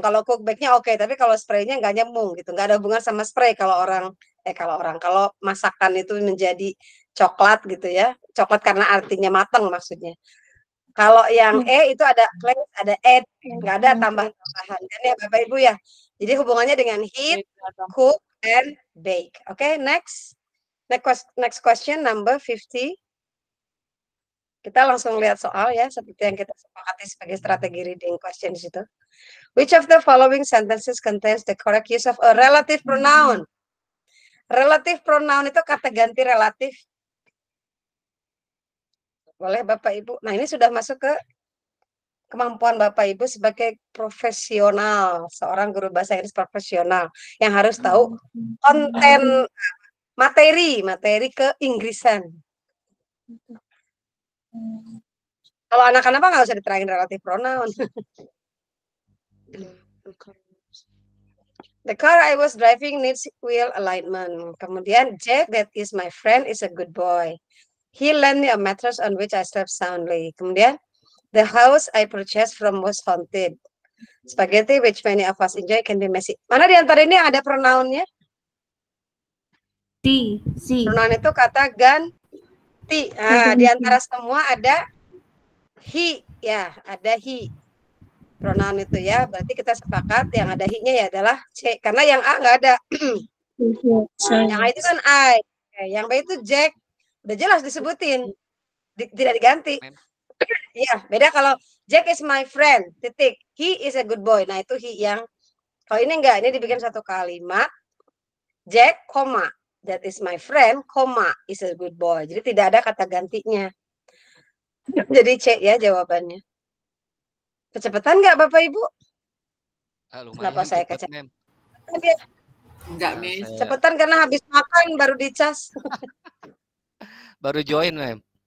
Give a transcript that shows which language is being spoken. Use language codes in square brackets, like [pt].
[id] Kalau cook bake-nya oke, tapi kalau spray-nya nggak nyambung gitu. Nggak ada hubungan sama spray kalau kalau masakan itu menjadi coklat gitu ya. Coklat karena artinya matang maksudnya. Kalau yang E itu ada place, ada add, nggak ada tambah-tambahan kan ya Bapak Ibu ya. Jadi hubungannya dengan heat, cook, and bake. [en] Oke, next question number 50. [id] Kita langsung lihat soal ya, seperti yang kita sepakati sebagai strategi reading questions itu. [en] Which of the following sentences contains the correct use of a relative pronoun? [id] Relative pronoun itu kata ganti relatif. Boleh Bapak Ibu. Nah, ini sudah masuk ke kemampuan Bapak Ibu sebagai profesional, seorang guru bahasa Inggris profesional yang harus tahu konten materi keinggrisan. Kalau anak-anak nggak usah diterangin relatif pronoun. [en] The car I was driving needs wheel alignment. [id] Kemudian [en] Jack, that is my friend, is a good boy. He lent me a mattress on which I slept soundly. [id] Kemudian, [en] the house I purchased from was haunted. Spaghetti, which many of us enjoy, can be messy. [id] Mana di antara ini ada pronounnya? Si. Pronoun itu kata ganti. Nah, di antara semua ada he, ya, ada he. Pronoun itu ya, berarti kita sepakat yang ada he-nya ya adalah C. Karena yang A nggak ada. Yang A itu kan I. Yang B itu Jack. Udah jelas disebutin. Tidak diganti. Iya, beda kalau [en] Jack is my friend, [id] titik. [en] He is a good boy. [id] Nah, itu he yang, kalau ini enggak, ini dibikin satu kalimat. [en] Jack, koma, that is my friend, koma, is a good boy. [id] Jadi tidak ada kata gantinya. Jadi C ya jawabannya. Kecepatan nggak Bapak Ibu? Kenapa saya kecepatan? Enggak, Miss. Cepetan karena habis makan baru dicas. Baru join, Mem.